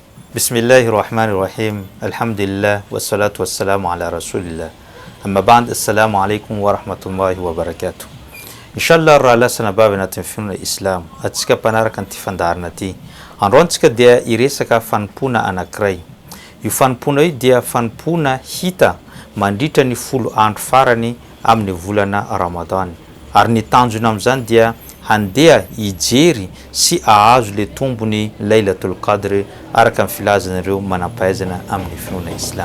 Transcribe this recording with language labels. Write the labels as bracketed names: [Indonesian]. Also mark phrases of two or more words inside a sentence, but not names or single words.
[Arabic] بسم الله الرحمن الرحيم. الحمد لله والصلاة والسلام على رسول الله. أما بعد، السلام عليكم ورحمة الله وبركاته. [Malagasy] Inshallah rahalasana babinatin'ny finoana Islam atsika mpanaraka an'ity fandaharana ty. Androany tsika dia iresaka fanompona anankiray. Io fanompona io dia fanompona hita mandritra ny 10 andro farany amin'ny volana Ramadan. Ary ny tanjona amin'izany dia handeha hijery sy ahazo le tombony Lailatul Qadr araka amin'ny filazan'ireo manampahaizana amin'ny finoana Islam.